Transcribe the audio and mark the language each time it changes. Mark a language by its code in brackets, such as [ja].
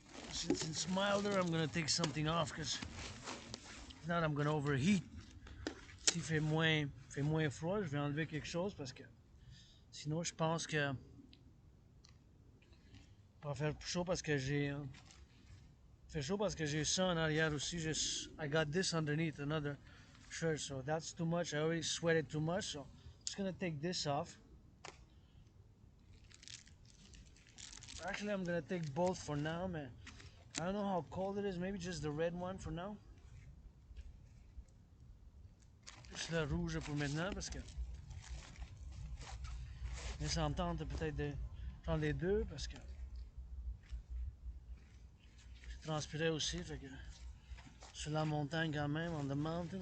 [en] Since it's milder, I'm gonna take something off because if not, I'm gonna overheat. [fr] S'il fait moins froid, je vais enlever quelque chose parce que sinon, je pense que va faire chaud parce que j'ai fait chaud parce que j'ai ça en arrière aussi. [en] I got this underneath another shirt, so that's too much. I already sweated too much, so I'm just gonna take this off. Actually, I'm gonna take both for now, man. I don't know how cold it is. Maybe just the red one for now. [fr] Juste le rouge pour maintenant parce que. Mais ça me tente peut-être de prendre les deux parce que. Je transpirais aussi, fait que. Sur la montagne quand même, [en] on the mountain.